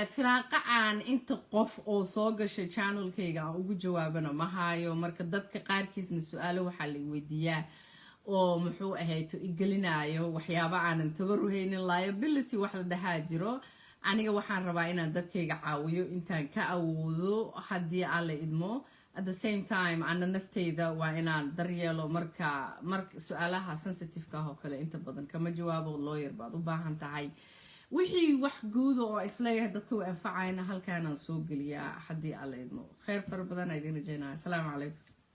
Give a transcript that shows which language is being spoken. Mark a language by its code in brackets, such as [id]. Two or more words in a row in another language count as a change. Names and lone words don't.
[so] firaaqa aan inta qof oo soo gashay channelkayga aan ugu jawaabana ma hayo marka dadka qaarkiisna su'aalo waxaa la weydiiyaa oo muxuu ahayd igelinayo waxyaabo aanan tabaruhaynin liability wax la dhahaa jiro aniga waxaan rabaa inaan dadkayga caawiyo intaan ka awoodo haddii aan la idmo [en] at the same time [so] ana nafteyda waa inaan daryeelo marka su'aalaha sensitive-ka oo kale inta badan kama jawaabo lawyer baad u baahan tahay wixii wax guud oo isleeyahay dadka u anfacayna halkaanaan soo geliyaa haddii aan la idmo khayr fara badan idin rajaynaa [ar] السلام عليكم